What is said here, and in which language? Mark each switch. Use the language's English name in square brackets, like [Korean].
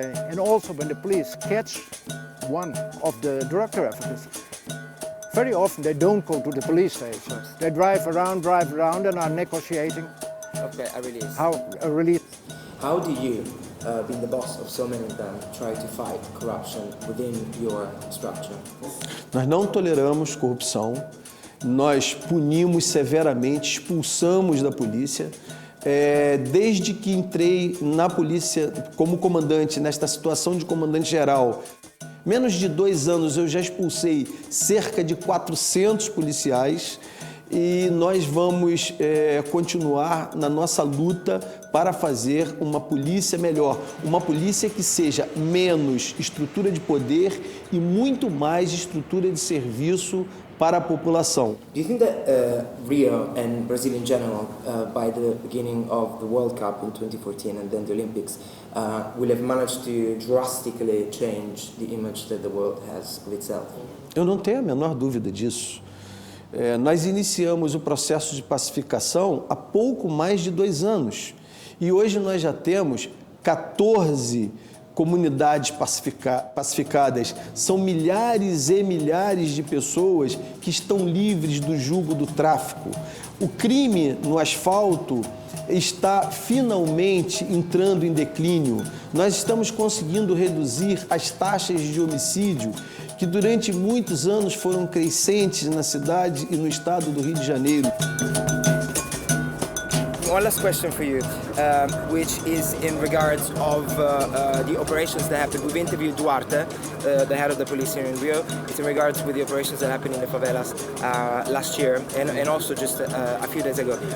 [English] And also when the police catch one of the drug traffickers, very often they don't go to the police station. They drive around and are negotiating a release. How do you, being the boss of so many of them, try to fight corruption within your structure? [Portuguese] Nós não toleramos corrupção, nós punimos severamente, expulsamos da polícia. Desde que entrei na polícia como comandante, nesta situação de comandante-geral, menos de 2 anos eu já expulsei cerca de 400 policiais e nós vamos continuar na nossa luta para fazer uma polícia melhor, uma polícia que seja menos estrutura de poder e muito mais estrutura de serviço para a população. [English] Do you think that Rio and Brazil in general, by the beginning of the World Cup in 2014 and then the Olympics, will have managed to drastically change the image that the world has of itself? [Portuguese] Eu não tenho a menor dúvida disso. Nós iniciamos o processo de pacificação há pouco mais de 2 anos e hoje nós já temos 14 comunidades pacificadas. São milhares e milhares de pessoas que estão livres do jugo do tráfico. O crime no asfalto está finalmente entrando em declínio. Nós estamos conseguindo reduzir as taxas de homicídio que durante muitos anos foram crescentes na cidade e no estado do Rio de Janeiro. [English] One last question for you, which is in regards of the operations that happened. We've interviewed Duarte, the head of the police here in Rio. It's in regards with the operations that happened in the favelas last year and also just a few days ago.